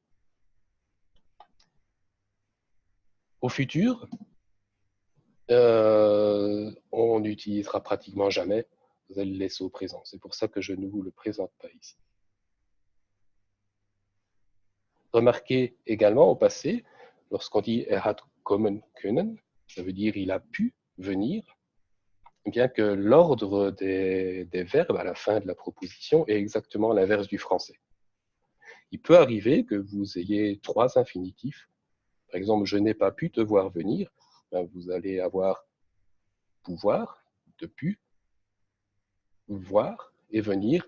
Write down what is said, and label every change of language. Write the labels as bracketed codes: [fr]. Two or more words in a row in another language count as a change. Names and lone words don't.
[fr] Au futur, on n'utilisera pratiquement jamais, vous allez le laisser au présent. C'est pour ça que je ne vous le présente pas ici. Remarquez également au passé, lorsqu'on dit [de] er hat kommen können, [fr] ça veut dire il a pu venir, bien que l'ordre des verbes à la fin de la proposition est exactement l'inverse du français. Il peut arriver que vous ayez trois infinitifs. Par exemple, je n'ai pas pu te voir venir. Ben, vous allez avoir pouvoir, de pu, voir et venir.